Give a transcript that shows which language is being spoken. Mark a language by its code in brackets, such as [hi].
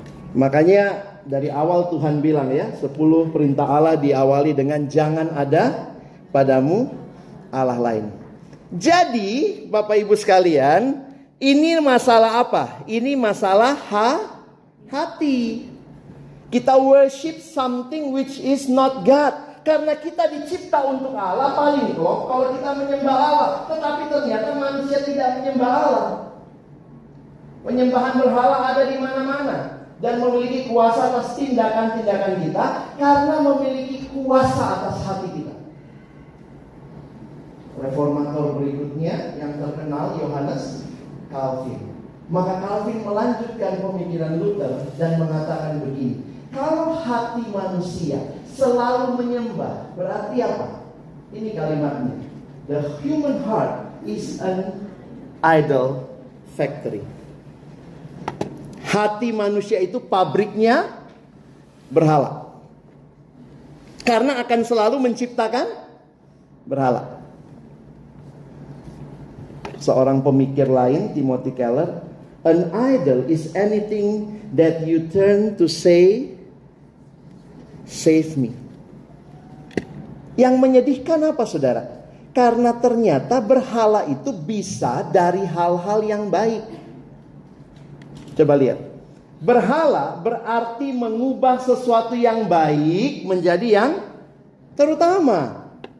[id] Makanya dari awal Tuhan bilang ya, 10 perintah Allah diawali dengan jangan ada padamu Allah lain. Jadi Bapak Ibu sekalian, ini masalah apa? Ini masalah hati. Kita [en] worship something which is not God. [id] Karena kita dicipta untuk Allah, paling kok kalau kita menyembah Allah. Tetapi ternyata manusia tidak menyembah Allah. Penyembahan berhala ada di mana-mana. Dan memiliki kuasa atas tindakan-tindakan kita. Karena memiliki kuasa atas hati kita. Reformator berikutnya yang terkenal Yohanes Calvin. Maka Calvin melanjutkan pemikiran Luther dan mengatakan begini. Kalau hati manusia selalu menyembah, berarti apa? Ini kalimatnya. [en] The human heart is an idol factory. [id] Hati manusia itu pabriknya berhala. Karena akan selalu menciptakan berhala. Seorang pemikir lain, [en] Timothy Keller, an idol is anything that you turn to say, save me. [id] Yang menyedihkan apa saudara? Karena ternyata berhala itu bisa dari hal-hal yang baik. Coba lihat. Berhala berarti mengubah sesuatu yang baik menjadi yang terutama.